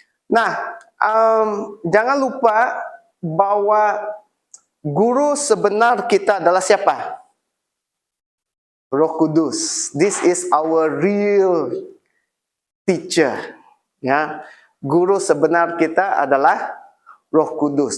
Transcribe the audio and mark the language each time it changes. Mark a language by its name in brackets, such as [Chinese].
[Malay] Nah, jangan lupa bahwa guru sebenar kita adalah siapa? Roh Kudus. [English] This is our real teacher. [Malay] Ya, guru sebenar kita adalah Roh Kudus.